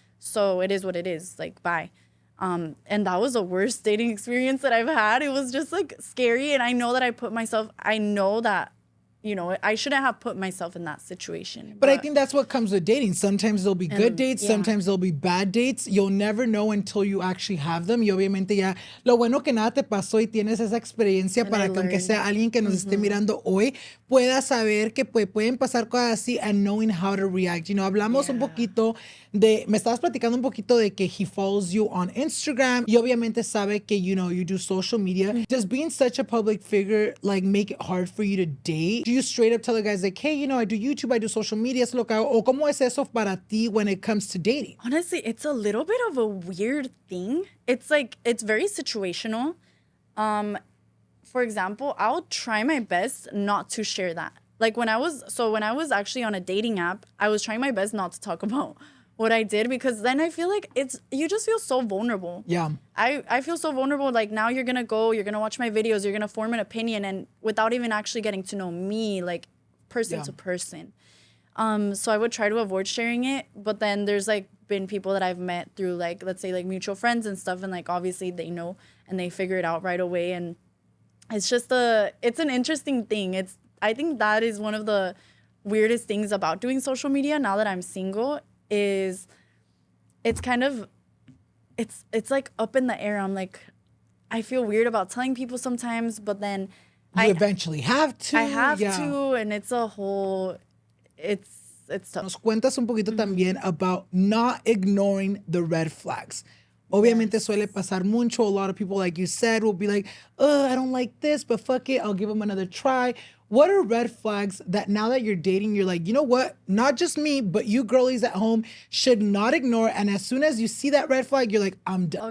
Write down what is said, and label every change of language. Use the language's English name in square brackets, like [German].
[English] So it is what it is. Like, bye. And that was the worst dating experience that I've had. It was just like scary, and I know that I know that. I shouldn't have put myself in that situation. But I think that's what comes with dating. Sometimes there'll be good dates, sometimes there'll be bad dates. You'll never know until you actually have them. [Spanish] Y obviamente ya, lo bueno que nada te pasó y tienes esa experiencia para que aunque sea alguien que nos esté mirando hoy, pueda saber que pueden pasar cosas así [English] and knowing how to react. [Spanish] Hablamos un poquito me estabas platicando un poquito de que [English] he follows you on Instagram [Spanish] y obviamente sabe que, [English] you do social media. Does being such a public figure, like, make it hard for you to date? Do you straight up tell the guys, like, hey, I do YouTube, I do social media, [Spanish] es lo que hago? O ¿cómo es eso para ti [English] when it comes to dating? Honestly, it's a little bit of a weird thing. It's like, it's very situational. For example, I'll try my best not to share that. Like when I was actually on a dating app, I was trying my best not to talk about what I did, because then I feel like you just feel so vulnerable. Yeah. I feel so vulnerable. Like now you're going to watch my videos, you're going to form an opinion, and without even actually getting to know me, like person to person. So I would try to avoid sharing it, but then there's like been people that I've met through like, let's say like mutual friends and stuff, and like obviously they know and they figure it out right away. And it's just it's an interesting thing. I think that is one of the weirdest things about doing social media now that I'm single, is it's kind of, it's like up in the air. I'm like, I feel weird about telling people sometimes, but then you eventually have to. I have to, and it's a whole, it's tough. [Spanish] Nos cuentas un poquito también [English] about not ignoring the red flags. [Spanish] Obviamente suele pasar mucho. [English] A lot of people, like you said, will be like, oh, I don't like this, but fuck it, I'll give them another try. What are red flags that now that you're dating, you're like, you know what? Not just me, but you girlies at home should not ignore. And as soon as you see that red flag, you're like, I'm done.